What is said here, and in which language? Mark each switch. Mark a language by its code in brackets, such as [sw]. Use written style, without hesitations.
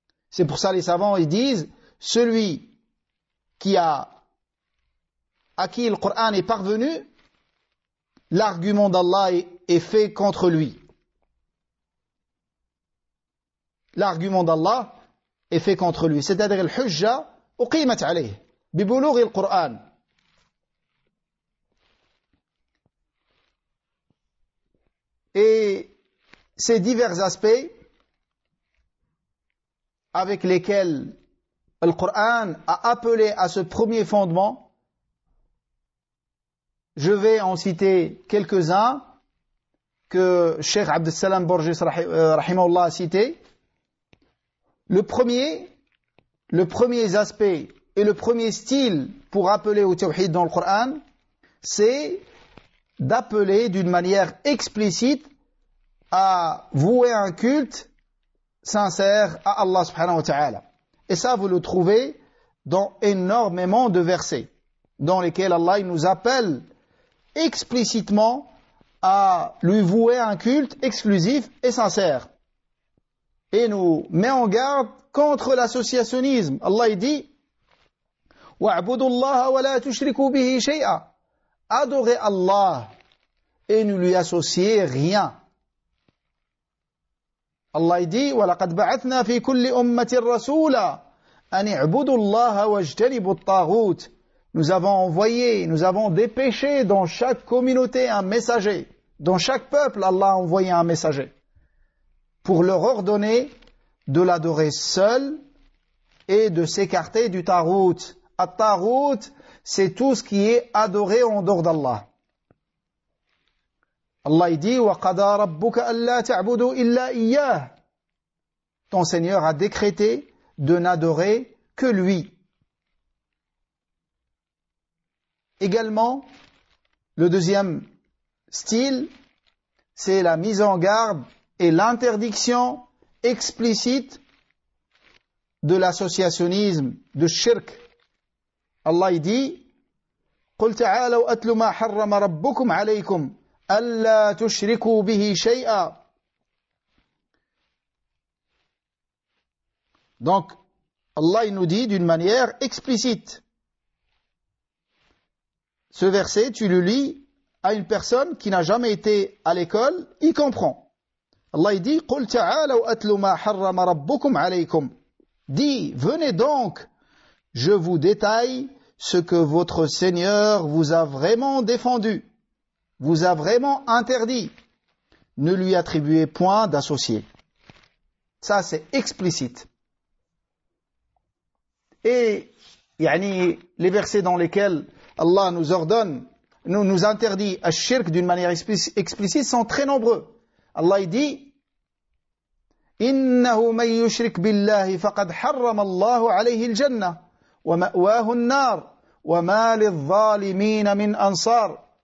[fr] C'est pour ça les savants ils disent, celui à qui le Coran est parvenu, l'argument d'Allah est fait contre lui. L'argument d'Allah est fait contre lui. C'est-à-dire [ar] الحجة أقيمت عليه ببلوغ القرآن. [fr] Et ces divers aspects avec lesquels le Coran a appelé à ce premier fondement, je vais en citer quelques-uns que Cheikh Abdel Salam Borges rahimahullah a cité. Le premier aspect et le premier style pour appeler au Tawhid dans le Coran, c'est d'appeler d'une manière explicite à vouer un culte sincère à Allah subhanahu wa ta'ala. Et ça, vous le trouvez dans énormément de versets, dans lesquels Allah il nous appelle explicitement à lui vouer un culte exclusif et sincère. Et nous met en garde contre l'associationnisme. [ar] Allah [fr] il dit [ar] وَاعْبُدُوا اللَّهَ وَلَا تُشْرِكُوا بِهِ شَيْئًا. [fr] Adorez Allah et ne lui associez rien. [ar] Allah [fr] il dit [ar] وَلَقَدْ بَعَثْنَا فِي كُلِّ أُمَّةٍ رَسُولًا أَنِ اعْبُدُوا اللَّهَ وَاجْتَنِبُوا الطَّاغُوتَ. [fr] Nous avons dépêché dans chaque communauté un messager. Dans chaque peuple, Allah a envoyé un messager pour leur ordonner de l'adorer seul et de s'écarter du tarout. At-tarout, c'est tout ce qui est adoré en dehors d'Allah. [ar] Allah [fr] il dit [ar] وَقَضَى رَبُّكَ أَلَّا تَعْبُدُوا إِلَّا إِيَّاهُ. [fr] Ton Seigneur a décrété de n'adorer que lui. Également, le deuxième style, c'est la mise en garde et l'interdiction explicite de l'associationnisme, de shirk. [ar] Allah [fr] il dit [ar] قُلْ تَعَالَوْا أَتْلُ مَا حَرَّمَ رَبُّكُمْ عَلَيْكُمْ أَلَّا تُشْرِكُوا بِهِ شَيْئًا. [fr] Donc, Allah il nous dit d'une manière explicite. Ce verset, tu le lis à une personne qui n'a jamais été à l'école, il comprend. Allah il dit [ar] قُلْ تَعَالَوْا أَتْلُ مَا حَرَّمَ رَبُّكُمْ عَلَيْكُمْ. [fr] dit, venez donc, je vous détaille ce que votre Seigneur vous a vraiment défendu, vous a vraiment interdit. Ne lui attribuez point d'associé. Ça, c'est explicite. Et les versets dans lesquels Allah nous ordonne, nous interdit ash-shirk d'une manière explicite sont très nombreux. [ar] Allah [fr] dit [ar] إِنَّهُ مَنْ يُشْرِكْ بِاللَّهِ فَقَدْ حَرَّمَ اللَّهُ عَلَيْهِ الْجَنَّةَ وَمَأْوَاهُ النَّارُ وَمَا لِلظَّالِمِينَ مِنْ أَنصَارٍ.